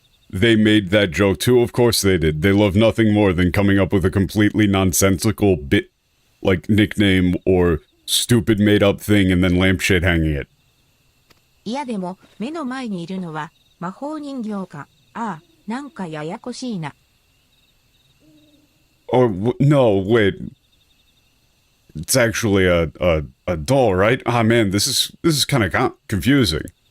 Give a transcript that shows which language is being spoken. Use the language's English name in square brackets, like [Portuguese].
[English] They made that joke too, of course they did. They love nothing more than coming up with a completely nonsensical like nickname or stupid made up thing and then lampshade hanging it. [Japanese] いやでも、目の前にいるのは、魔法人形か。ああ、なんかややこしいな。 [English] Oh, no, wait. It's actually a doll, right? Ah, man, this is kind of confusing.